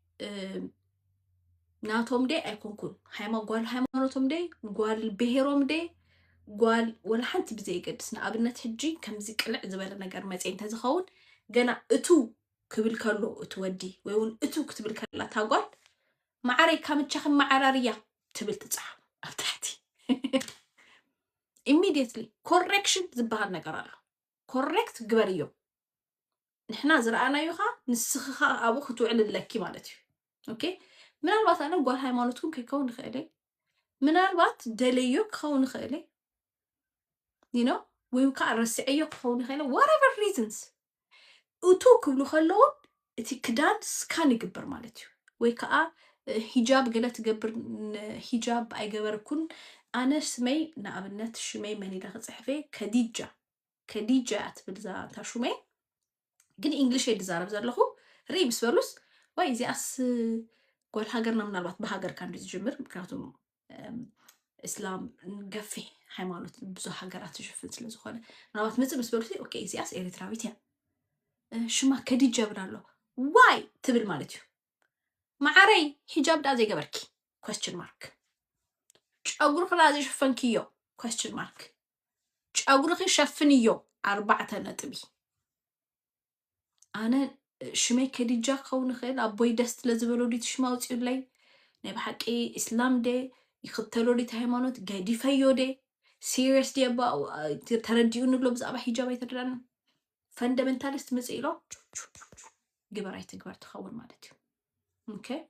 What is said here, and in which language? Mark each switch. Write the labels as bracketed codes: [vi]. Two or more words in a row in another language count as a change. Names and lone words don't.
[ti] ናቶም ደ ኣይኮንኩን ጓል ሃይማኖቶም ደ ጓል ብሄሮም ደ ጓል ወላ ሓንቲ ብዘይገድስ ንኣብነት ሕጂ ከምዚ ቅልዕ ዝበለ ነገር መፅእ እንተዝኸውን ገና እቱ ክብል ከሎ እቱ ወዲ ወይ እውን እቱ ክትብል ከላ ታጓል ማዕረይ ካምቻኽን ማዕራርያ ትብል ትፅሓፍ ኣብ ታሕቲ [en] immediately correction [ti] ዝበሃል ነገር ኣሎ ኮሬክት ግበር እዮም ንሕና ዝረኣናዮ ኻ ንስኽኻ ኣብኡ ክትውዕልለኪ ማለት እዩ ኦኬ ምናልባት ኣነ ጓል ሃይማኖትኩም ከይከውን ንኽእለ ምናልባት ደለዮ ክኸውን ንኽእለ [en] you know [ti] ወይ ከዓ ረሲዐዮ ክኸውን ንኽእለ [en] whatever reasons [ti] እቱ ክብሉ ከለውን እቲ ክዳን ስካን ይግበር ማለት እዩ ወይ ከዓ ሂጃብ ገለ ትገብር ሂጃብ ኣይገበርኩን ኣነ ስመይ ንኣብነት ሽመይ መን ኢለ ክፅሕፈ ከዲጃ ትብል ዛ እታ ሽመይ ግን እንግሊሽ ይዛረብ ዘለኹ ርኢ ምስ በሉስ ወይ እዚኣስ ጓል ሃገርና ምናልባት ብሃገር ካንዱ ዝጅምር ምክንያቱም እስላም ገፊሕ ሃይማኖት ብዙሕ ሃገራት ዝሽፍን ስለ ዝኾነ ምናልባት መፅእ ምስ በሉሲ ኦኬ እዚኣስ ኤርትራዊት እያ ሽማ ከዲጃ ብላሎ ዋይ ትብል ማለት እዩ ማዕረይ ሂጃብ ዳ ዘይገበርኪ [en] question mark [ti] ጨጉርኺ ዳ ዘይሸፈንክዮ [en] question mark [ti] ጨጉርኺ ሸፍንዮ 4 ነጥቢ ኣነ ሽመይ ከዲጃ ክኸውን ንኽእል ኣቦይ ደስ ለዝበሎ ዲት ሽማ ውፅኡለይ ናይ ብሓቂ እስላም ደ ይኽተሎ ዲት ሃይማኖት ገዲፈዮ ደ ሲሪየስ ዲ ተረዲኡ ንብሎ ብዛዕባ ሂጃብ ኣይተረዳን ፈንደመንታሊስት መፅእ ኢሎ ግበር ኣይትግበር ትኸውን ማለት እዩ ኦኬ